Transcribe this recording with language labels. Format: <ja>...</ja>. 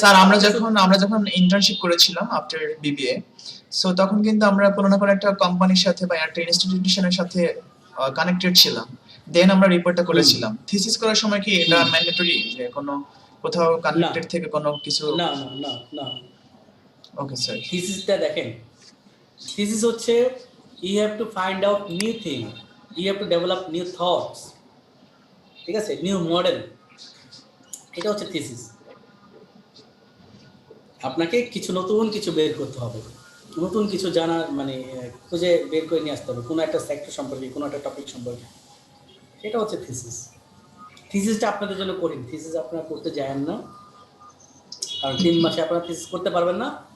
<bn>Sir আমরা যখন internship করেছিলাম আফটার বিবিএ, সো তখন কিন্তু আমরা কোনো না কোনো একটা কোম্পানির সাথে বা একটা ইনস্টিটিউশনের সাথে কানেক্টেড ছিলাম, দেন আমরা রিপোর্টটা করেছিলাম। থিসিস করার সময় কি এটা ম্যান্ডেটরি যে কোনো কোথাও কানেক্টেড থেকে কোনো কিছু? না না না না, ওকে স্যার। থিসিসটা দেখেন, থিসিস হচ্ছে</bn> <en>you have to find out new thing, you have to develop new thoughts,</en> <bn>ঠিক আছে, নিউ মডেল, এটা হচ্ছে থিসিস। আপনাকে কিছু নতুন কিছু বের করতে হবে, নতুন কিছু জানার মানে খুঁজে বের করে নিয়ে আসতে হবে কোনো একটা সেক্টর সম্পর্কে, কোনো একটা টপিক সম্পর্কে, সেটা হচ্ছে থিসিস। থিসিসটা আপনাদের জন্য কঠিন, থিসিস আপনারা করতে যায়েন না, কারণ 3 মাসে আপনারা থিসিস করতে পারবেন না।</bn>